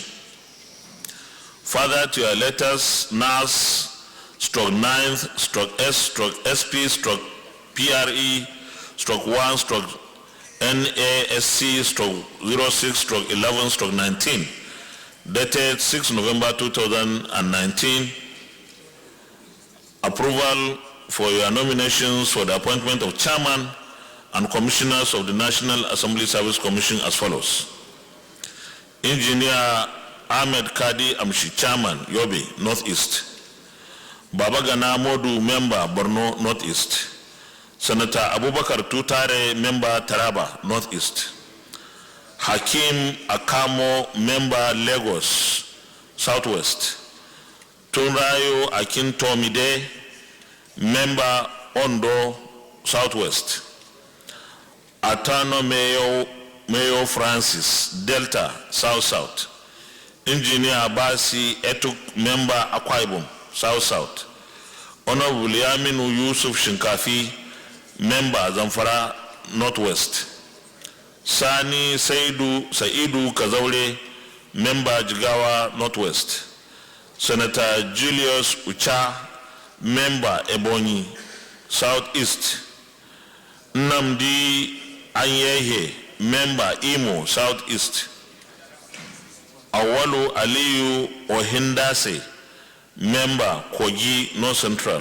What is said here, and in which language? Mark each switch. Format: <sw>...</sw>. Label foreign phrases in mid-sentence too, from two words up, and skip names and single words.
<en>Further to your letters, NAS, /9th, /S, /SP, /PRE, /1, NASC, /06, /11, /19, dated 6 November 2019, approval for your nominations for the appointment of chairman and commissioners of the National Assembly Service Commission as follows. Engineer Ahmed Kadi Amshi, chairman, Yobe, Northeast. Babagana Modu, member, Borno, Northeast. Senator Abubakar Tutare, member, Taraba, Northeast. Hakim Akamo, member, Lagos, Southwest. Tunrayo Akintomide, member, Ondo, Southwest. Atano Mayo Francis, Delta, South-South. Engineer Abasi Etuk, member, Akwa Ibom, South-South. Honorable Yaminu Yusuf Shinkafi, member, Zamfara, Northwest. Sani Saidu Kazaure, member, Jigawa, Northwest. Senator Julius Ucha, member, Ebonyi, Southeast. Nnamdi Anyehe, member, Imo, Southeast. Awalu Aliyu Ohindase, member, Kogi, North Central.</en>